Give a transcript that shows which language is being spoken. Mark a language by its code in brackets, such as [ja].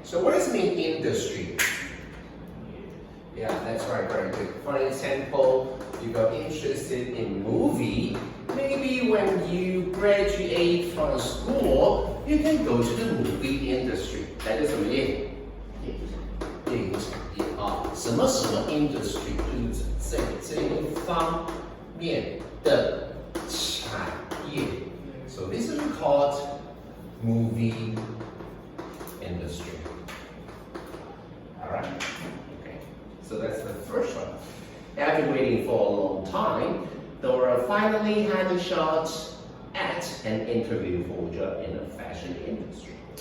[en] So what does it mean industry? Yeah, that's right, very good. For example, you got interested in movie. Maybe when you graduate from school, you can go to the movie industry. That is [zh] 什么业？电影产业啊，什么什么 industry 就是这一方面的产业。 [en] So this is called movie industry. All right. So that's the first one. After waiting for a long time, Dora finally had a shot at an interview for a job in the fashion industry.